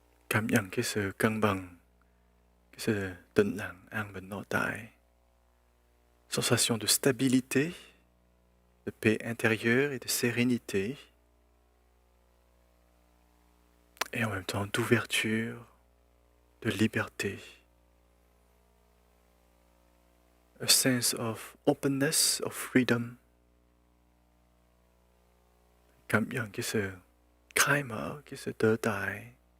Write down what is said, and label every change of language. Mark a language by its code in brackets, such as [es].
[vi] Cảm nhận cái sự cân bằng, cái sự tĩnh lặng, an bình nội tại. [fr] Sensation de stabilité, de paix intérieure et de sérénité. Et en même temps d'ouverture, de liberté. [en] A sense of openness, of freedom. [vi] Cảm nhận cái sự khai mở, cái sự tự tại.